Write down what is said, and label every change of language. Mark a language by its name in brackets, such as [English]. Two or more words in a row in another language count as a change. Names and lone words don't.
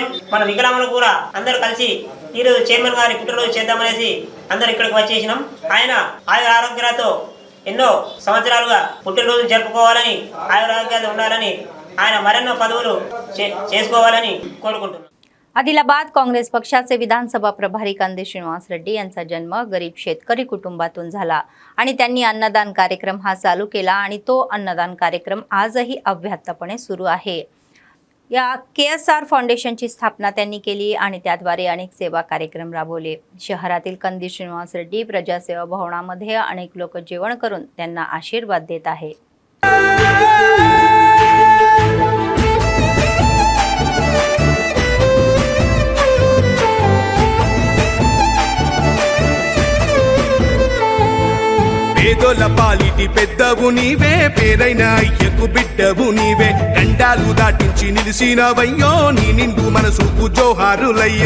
[Telugu] మన వికలాంగులు కూడా అందరూ కలిసి ఈ రోజు చైర్మన్ గారి పుట్టినరోజు చేద్దామనేసి అందరు ఇక్కడికి వచ్చేసినాం. ఆయన ఆయుర ఆరోగ్యాలతో ఎన్నో సంవత్సరాలుగా పుట్టినరోజు జరుపుకోవాలని ఆయురారోగ్యాలు ఉండాలని ఆయన మరెన్నో పదవులు చేసుకోవాలని కోరుకుంటున్నాను. [Marathi] आदिलाबाद काँग्रेस पक्षाचे विधानसभा प्रभारी कंदे श्रीनिवास रेड्डी यांचा जन्म गरीब शेतकरी कुटुंबातून झाला आणि त्यांनी अन्नदान कार्यक्रम हा चालू केला आणि तो अन्नदान कार्यक्रम आजही अव्याहतपणे सुरू आहे. या KSR फाउंडेशनची स्थापना त्यांनी केली आणि त्याद्वारे अनेक सेवा कार्यक्रम राबवले. शहरातील कंदी श्रीनिवास रेड्डी प्रजासेवा भवनामध्ये अनेक लोक जेवण करून त्यांना आशीर्वाद देत आहेत. [Telugu] పేదోల పాలిటి పెద్దవు నీవే, పేరైన అయ్యకు బిడ్డవు నీవే, గండాలు దాటించి నిలిసినవయ్యో, నీ నిండు మనసుకు జోహారులయ్యో.